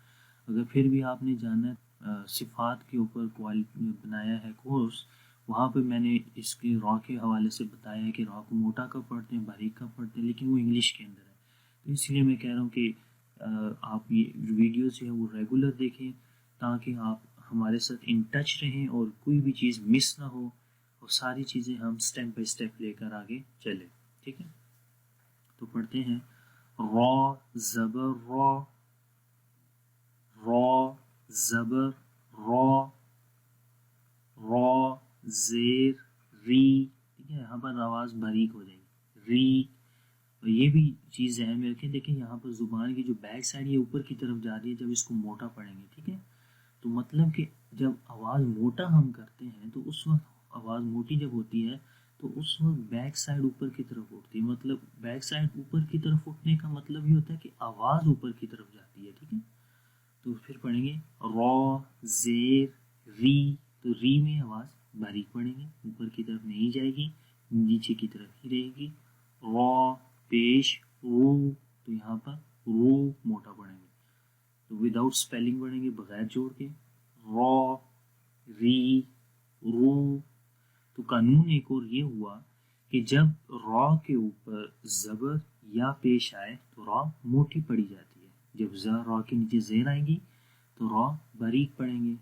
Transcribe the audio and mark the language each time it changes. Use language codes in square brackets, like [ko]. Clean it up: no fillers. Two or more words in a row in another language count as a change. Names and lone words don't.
[ur] اگر پھر بھی آپ نے جانا صفات کے اوپر بنایا ہے کورس، وہاں پہ میں نے اس کی را کے حوالے سے بتایا ہے کہ را کو موٹا کب پڑھتے ہیں، باریک کب پڑھتے ہیں، لیکن وہ انگلش کے اندر ہے. تو اس لیے میں کہہ رہا ہوں کہ آپ یہ ویڈیوز جو ہے وہ ریگولر دیکھیں، تاکہ آپ ہمارے ساتھ [en] in touch [ur] رہیں اور کوئی بھی چیز مس نہ ہو، اور ساری چیزیں ہم [en] step by step [ur] لے کر آگے چلیں. ٹھیک ہے، تو پڑھتے ہیں را زبر را، را زبر را، را زیر ری. ٹھیک ہے، یہاں پر آواز باریک ہو جائے گی، ری. اور یہ بھی چیز ذہن میں رکھیں، دیکھیں یہاں پر زبان کی جو [en] back side [ur] یہ اوپر کی طرف جا رہی ہے جب اس کو موٹا پڑھیں گے. ٹھیک ہے، تو مطلب کہ جب آواز موٹا ہم کرتے ہیں تو اس وقت آواز موٹی جب ہوتی ہے تو اس وقت [en] back side [ur] اوپر کی طرف اٹھتی ہے. مطلب [en] back side [ur] اوپر کی طرف اٹھنے کا مطلب یہ ہوتا ہے کہ آواز اوپر کی طرف جاتی ہے. ٹھیک ہے، تو پھر پڑھیں گے را زیر ری. تو ری میں آواز باریک پڑھیں گے، اوپر کی طرف نہیں جائے گی، نیچے کی طرف ہی رہے گی. را پیش رو، تو یہاں پر رو موٹا پڑھیں گے، تو [en] without spelling [ur] پڑھیں گے، بغیر جوڑ کے، را ری رو. تو قانون ایک اور یہ ہوا کہ جب را کے اوپر زبر یا پیش آئے تو را موٹی پڑھی جاتی ہے، جب را کے نیچے زیر آئے گی تو را باریک پڑھیں گے.